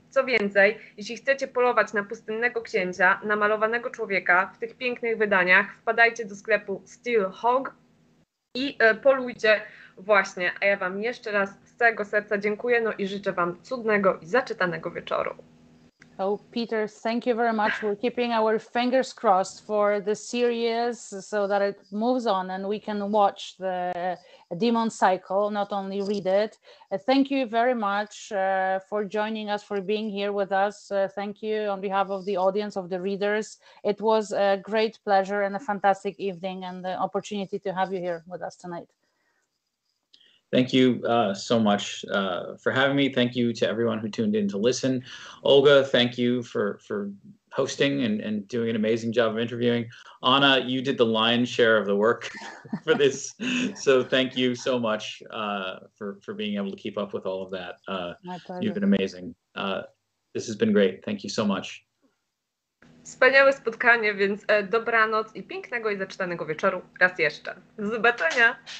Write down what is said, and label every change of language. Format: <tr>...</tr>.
<pl>Co więcej, jeśli chcecie polować na pustynnego księcia, namalowanego człowieka w tych pięknych wydaniach, wpadajcie do sklepu Steel Hog i polujcie właśnie. A ja wam jeszcze raz z całego serca dziękuję, no i życzę wam cudnego i zaczytanego wieczoru.</pl> <en>Oh, Peter, thank you very much. We're keeping our fingers crossed for the series so that it moves on and we can watch the Demon Cycle, not only read it. Thank you very much for joining us, for being here with us. Thank you on behalf of the audience, of the readers. It was a great pleasure and a fantastic evening and the opportunity to have you here with us tonight. Thank you so much for having me. Thank you to everyone who tuned in to listen. Olga, thank you for hosting and doing an amazing job of interviewing. Anna, you did the lion's share of the work for this. So thank you so much for being able to keep up with all of that. My pleasure. You've been amazing. This has been great. Thank you so much.</en> <pl>Wspaniałe spotkanie, więc dobranoc i pięknego i zaczytanego wieczoru raz jeszcze. Do zobaczenia!</pl>